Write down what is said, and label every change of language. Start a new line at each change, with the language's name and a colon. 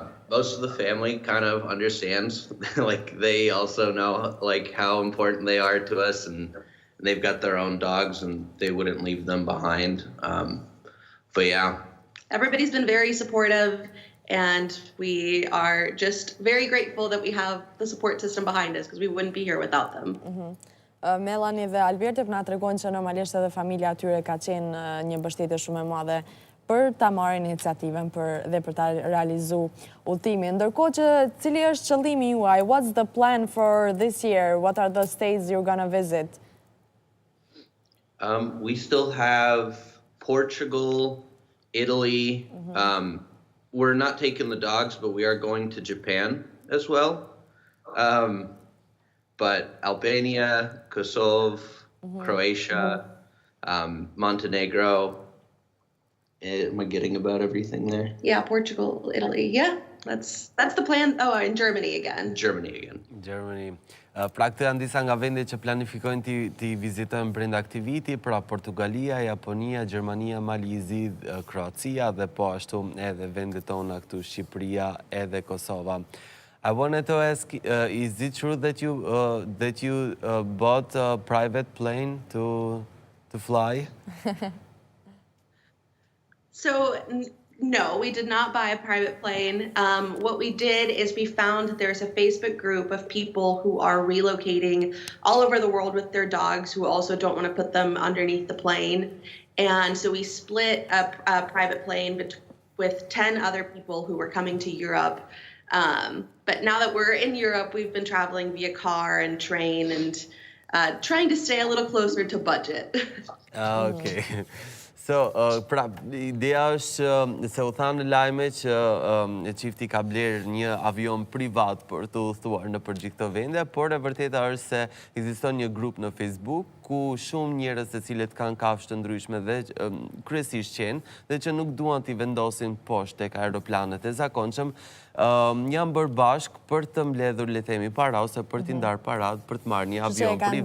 English: Most of the family kind of understands. Like, they also know like how important they are to us, and they've got their own dogs, and they wouldn't leave them behind. But yeah, everybody's been very supportive, and we are just very grateful that we have the support system behind us, because we wouldn't be here without them.
Albanian: Melanie dhe Alberti na tregojnë që normalisht edhe familja e tyre ka qenë një mbështetje shumë e madhe për ta marrë iniciativën dhe për ta realizuar udhëtimin. Ndërkohë që cili është qëllimi juaj?
English: What's the plan for this year? What are the states you're gonna visit? We still have Portugal, Italy. We're not taking the dogs, but we are going to Japan as well. But Albania, Kosovo, Croatia, Montenegro. Am I getting about everything there? Yeah, Portugal, Italy. Yeah, that's the plan. Oh, and Germany again. Germany.
Albanian: Pra, këto janë disa nga vendet që planifikojnë t'i vizitojnë brenda këtij viti, pra Portugalia, Japonia, Gjermania, Malizi, Kroacia dhe po ashtu edhe vendet tona këtu, Shqipëria edhe Kosova.
English: I wanted to ask, is it true that you bought a private plane to fly? So, no, we did not buy a private plane. What we did is we found that there's a Facebook group of people who are relocating all over the world with their dogs who also don't want to put them underneath the plane. And so we split a private plane with 10 other people who were coming to Europe. But now that we're in Europe, we've been traveling via car and train and trying to stay a little closer to budget. Okay.
Albanian: So, pra, ideja është se u thanë në lajme që çifti ka blerë një avion privat për të udhëtuar në përgjithë këto vende, por e vërteta është se ekziston një grup në Facebook ku shumë njerëz të cilët kanë kafshë të ndryshme dhe kryesisht qenë dhe që nuk duan t'i vendosin poshtë tek aeroplanet e zakonshëm, janë bërë bashk për të mbledhur, le të themi, para ose për t'i ndarë parat për të marrë një avion privat.